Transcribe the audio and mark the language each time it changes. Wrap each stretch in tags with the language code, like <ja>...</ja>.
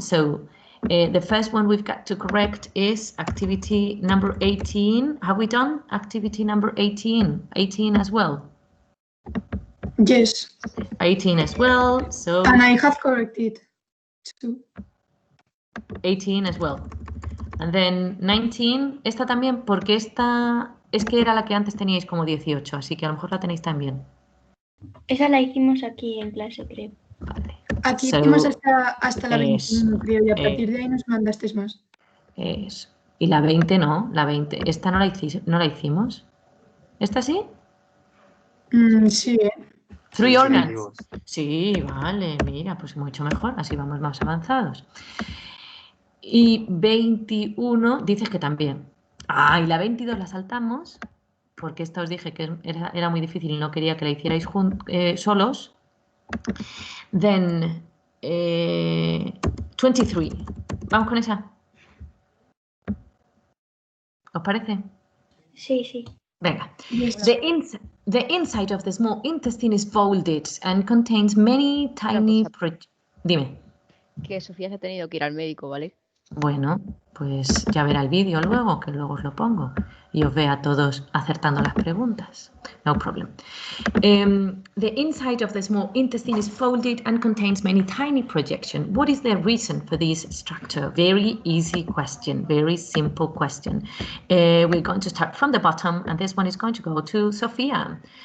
<en>So the first one we've got to correct is activity number 18. Have we done activity number 18? 18 as well? Yes. 18 as well. So And I have corrected too. 18 as well. And then 19,</en> <es>esta también, porque esta es que era la que antes teníais como 18, así que a lo mejor la tenéis también. Esa la hicimos aquí en clase, creo. Vale. Aquí</es> <en>So,</en> <es>hicimos hasta la es, 21, creo, y a partir de ahí nos mandaste más. Eso. Y la 20 no, la 20. ¿Esta no la hicimos? ¿Esta sí? Sí, ¿eh?</es> <en>Three organs.</en> <es>Sí, vale, mira, pues mucho mejor, así vamos más avanzados. Y 21 dices que también. Ah, y la 22 la saltamos, porque esta os dije que era muy difícil y no quería que la hicierais solos.</es> <en>Then 23.</en> <es>Vamos con esa. ¿Os parece? Sí, sí. Venga.</es> <en>Yes. The inside of the small intestine is folded and contains many tiny...</en> <es>Dime. Que Sofía se ha tenido que ir al médico, ¿vale? Bueno, pues ya verá el vídeo luego, que luego os lo pongo y os ve a todos acertando las preguntas.</es> <en>No problem. The inside of the small intestine is folded and contains many tiny projections. What is the reason for this structure? Very easy question, very simple question. We're going to start from the bottom, and this one is going to go to Sophia.</en>